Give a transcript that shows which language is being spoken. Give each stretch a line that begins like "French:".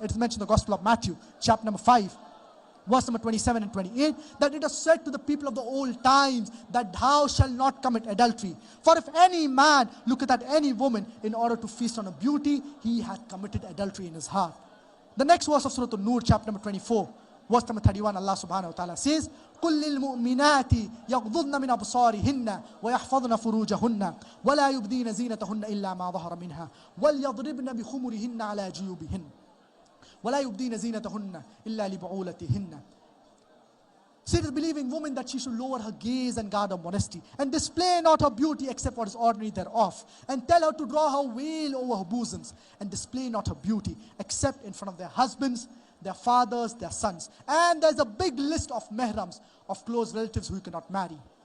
English: It is mentioned in the Gospel of Matthew, chapter number 5, verse number 27 and 28, that it is said to the people of the old times that thou shalt not commit adultery. For if any man looketh at any woman in order to feast on her beauty, he hath committed adultery in his heart. The next verse of Surah An-Nur, chapter number 24, verse number 31, Allah subhanahu wa ta'ala says,
Arabic: قل للمؤمنات يغضضن من أبصارهن ويحفظن فروجهن ولا يبدين زينتهن إلا ما ظهر منها وليضربن بخمرهن على جيوبهن ولا يبدين زينتهن إلا لبعولتهن.
English: Say to the believing woman that she should lower her gaze and guard her modesty, and display not her beauty except what is ordinary thereof, and tell her to draw her veil over her bosoms, and display not her beauty except in front of their husbands, their fathers, their sons. And there's a big list of mehrams, of close relatives who you cannot marry.